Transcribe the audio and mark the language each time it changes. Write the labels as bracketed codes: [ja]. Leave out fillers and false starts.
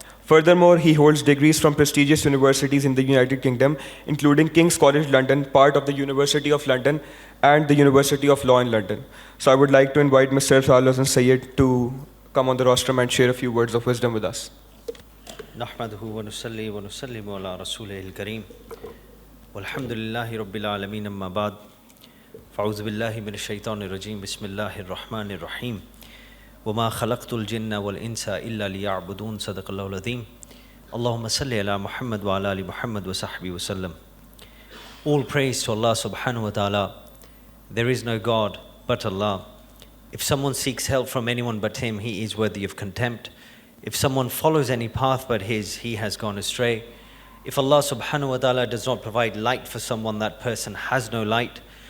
[en] Furthermore, he holds degrees from prestigious universities in the United Kingdom, including King's College London, part of the University of London, and the University of Law in London. So I would like to invite Mr. Salih Hasan Sayyid to come on the rostrum and share a few words of wisdom with us. [ar] نحمده ونصلي ونسلم على رسوله الكريم والحمد لله رب العالمين أما بعد فأعوذ بالله من الشيطان الرجيم بسم الله الرحمن الرحيم وما خلقت الجن والإنس إلا ليعبدون صدق الله العظيم اللهم صل على محمد وعلى آل محمد وصحبه وسلم. [en] All praise to Allah subhanahu wa ta'ala. There is no God but Allah. If someone seeks help from anyone but Him, he is worthy of contempt. If someone follows any path but his, he has gone astray. If Allah subhanahu wa ta'ala does not provide light for someone, that person has no light.